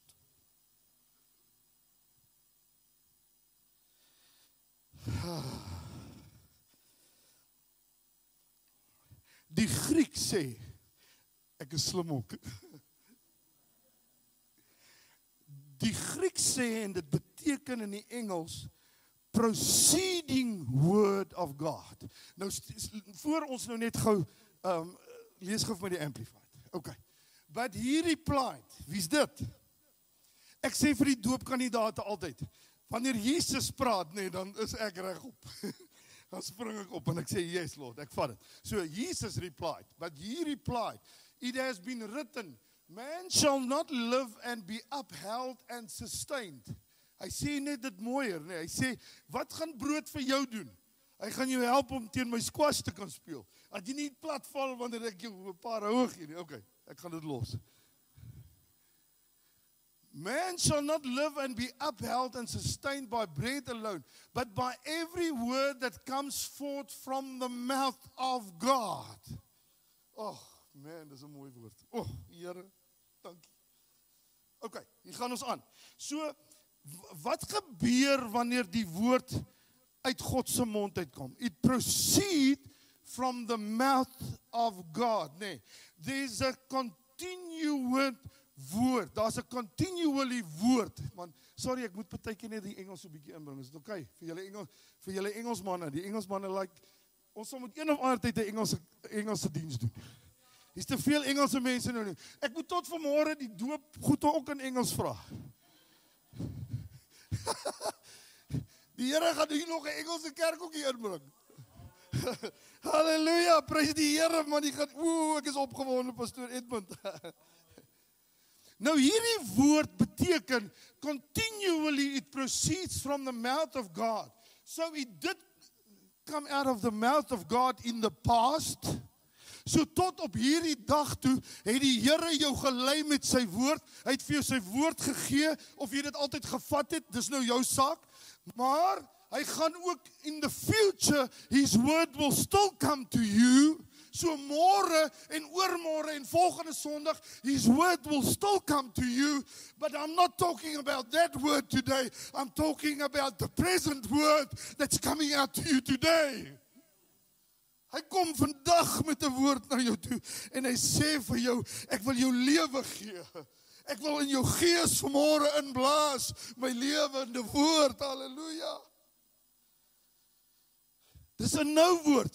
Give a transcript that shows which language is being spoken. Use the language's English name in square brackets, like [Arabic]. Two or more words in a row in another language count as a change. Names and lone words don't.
[Afrikaans] Die Griek sê, ek is slim ook. Die Griek sê, en dit beteken in die Engels, [English] proceeding word of God. [Afrikaans] Nou, voor ons nou net gou, lees gou vir my die Amplified. [English] Okay. But he replied, [Afrikaans] wie's dit? Ek sê vir die doopkandidate altyd, wanneer Jesus praat, nee, dan is ek regop. Dan spring ek op en ek sê, [English] yes Lord, [Afrikaans] ek vat dit. [English] So Jesus replied, but he replied, it has been written, man shall not live and be upheld and sustained. [Afrikaans] Hy sê net dit mooier, nee. Hy sê, wat gaan brood vir jou doen? Hy gaan jou help om teen my squash te kan speel. Dat jy nie plat val wanneer ek jou 'n paar hoog gee nie. Okay, ek gaan dit los. [English] Man shall not live and be upheld and sustained by bread alone, but by every word that comes forth from the mouth of God. [Afrikaans] Oh, man, dis 'n mooi woord. Oh, Here, dankie. Okay, hier gaan ons aan. So, wat gebeur wanneer die woord uit God se mond uitkom? [English] It proceed from the mouth of God, nee. There's a continued [Afrikaans] woord, daar's 'n continually woord, man, sorry, ek moet partykeer net die Engels so 'n bietjie inbring, is dit okay, vir julle Engelsmanne, die Engelsmanne like, ons sal met een of ander tyd 'n Engelse diens doen. Hier's te veel Engelse mense nou nie, ek moet tot vanmôre die doop goed ook in Engels vra. Die Here gaan hier nog 'n Engelse kerk ook hier inbring. Halleluja, prys die Here, man, die gaan, ek is opgewonde, Pastoor Edmund. Nou hierdie woord beteken, [English] continually it proceeds from the mouth of God. So it did come out of the mouth of God in the past. [Afrikaans] So tot op hierdie dag toe, het die Here jou gelei met sy woord, hy het vir jou sy woord gegee, of jy dit altyd gevat het, dis nou jou saak, maar hy gaan ook [English] in the future, his word will still come to you. [Afrikaans] So môre en oormôre en volgende Sondag, [English] his word will still come to you, but I'm not talking about that word today. I'm talking about the present word that's coming out to you today. [Afrikaans] Hy kom vandag met 'n woord na jou toe en hy sê vir jou, ek wil jou lewe gee. Ek wil in jou gees vanmôre inblaas my lewende woord. Halleluja. Dis 'n nou woord.